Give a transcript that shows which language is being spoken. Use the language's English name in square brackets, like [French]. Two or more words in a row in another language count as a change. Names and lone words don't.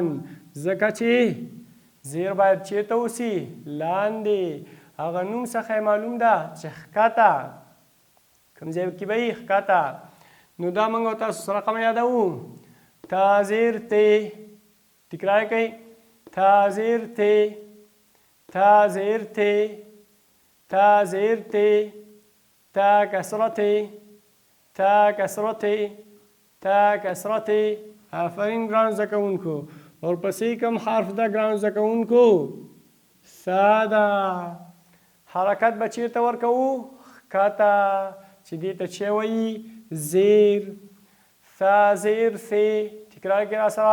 [Pashto] ځکه چې زیر باید چیرته اوسي؟ لاندې. هغه نوم څخه معلوم ده چې ښکته. کوم ځای کې به یې؟ ښکته. نو دا موږ او تاسو سره رقم یادوو. تا زیر تی. تکرار کوئ. تا زیر تی، تا زیر تی، تا زیر تی، تا کسره تی، تا کسره تی، تا کسره تی. آفرین ګران زده کوونکو. ورپسې کوم حرف ده ګران زده کوونکو؟ سا ده. حرکت به چیرته ورکوو؟ ښکته. چې دې ته څه وایي؟ زیر. سا زیر سی. تکرار کړئ راسره.